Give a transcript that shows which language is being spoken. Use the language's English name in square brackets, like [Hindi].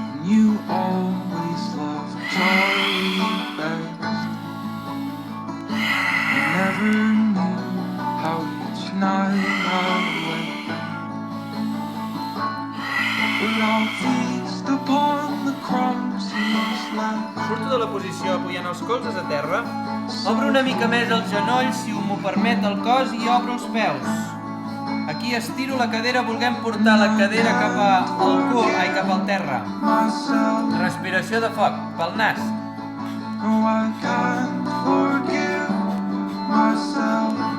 [English] You always loved Charlie best. You never knew how each night I went. But I'll feast upon the crumbs he's left. [Catalan] Surto de la posició apoyant els colzes a terra. Obro una mica més els genolls, si m'ho permet el cos, i obro els peus. Aquí estiro la cadera, volguem portar la cadera cap al cul, cap al terra. Respiració de foc, pel nas. [English] No, I can't forgive myself.